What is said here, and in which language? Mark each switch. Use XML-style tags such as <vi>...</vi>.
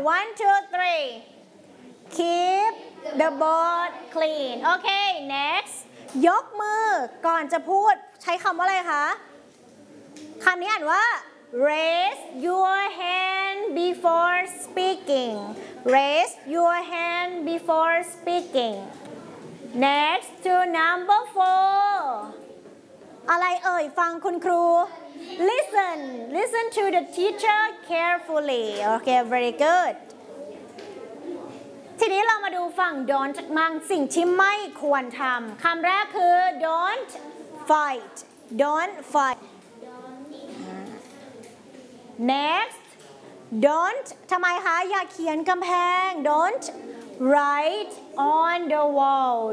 <en>One, two, three. Keep the board clean. Okay, next.</en> <th>ยกมือก่อนจะพูดใช้คำว่าอะไรคะคำนี้อ่านว่า</th> <en>raise your hand before speaking. Raise your hand before speaking. Next to number four.</en> <th>อะไรเอ่ยฟังคุณครูListen.</th> <en>Listen to the teacher carefully. Okay, very good.</en> <th>ทีนี้เรามาดูฝั่ง don't มั่งสิ่งที่ไม่ควรทำคำแรกคือ</th> <en>don't fight. Don't fight. Next, don't.</en> <th>ทำไมคะอย่าเขียนกำแพง</th> <en>Don't write on the wall.</en>